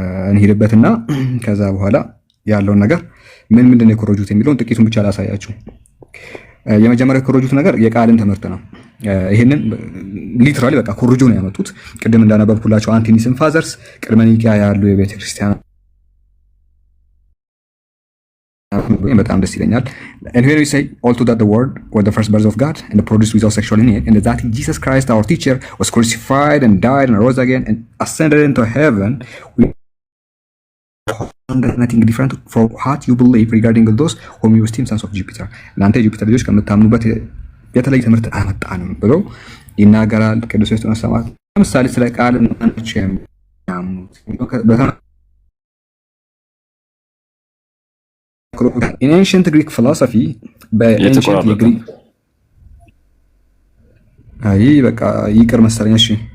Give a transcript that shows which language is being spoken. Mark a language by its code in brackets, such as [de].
[am] እንሄድበትና ከዛ በኋላ ያለውን ነገር ምንድን ነው የኮረጁት የሚለውን ጥቂቱን ብቻ ላሳያችሁ። የመጀመሪያው የኮረጁት ነገር የቃልን ትምህርት ነው። ይሄንን ሊትራሊ በቃ ኮርጆ ነው ያመጡት። ቅድም እንዳነበብኩላቸው አንቲኒስም ፋዘርስ ቅድመ ኒቂያ ያሉ የቤተ ክርስቲያን በጣም ደስ ይለኛል። [en] and here we say all to that the word was the first birth of God and produced without sexual union and that Jesus Christ our teacher was crucified and died and rose again and ascended into heaven. We nothing different from what you believe regarding those whom you esteem sons of Jupiter. [am] እናንተ የጁፒተር ልጆች ከምታምኑበት የተለየ ትምህርት አመጣንም ብሎ ይናገራል ቅዱስ ዮስጢኖስ ሰማዕት። ለምሳሌ ስለ ቃል ማንች የሚያምኑት [en] in ancient Greek philosophy [am] በancient የግሪክ አይ በቃ ይቅር መሰለኝ። እሺ